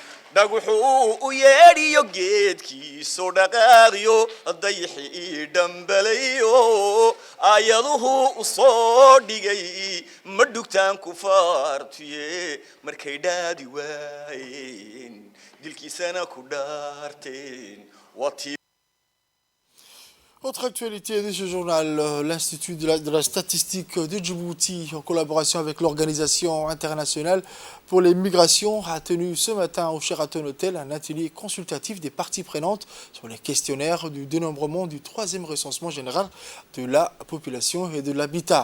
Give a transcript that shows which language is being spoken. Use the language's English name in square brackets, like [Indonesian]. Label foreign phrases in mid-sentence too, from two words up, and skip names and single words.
[Somali] dhaguxuu u yeedhiyo geedkiisu dhaqaaqyo dayixii dhambalayo aayaduhu u soo dhigay ma dhugtaan kufaartuye markay dhaadi waayeen dilkiisana ku dhaarteen watii. [French] Autre actualité de ce journal, l'Institut de la statistique de Djibouti, en collaboration avec l'Organisation internationale pour les migrations, a tenu ce matin au Sheraton Hotel un atelier consultatif des parties prenantes sur les questionnaires du dénombrement du 3e recensement général de la population et de l'habitat.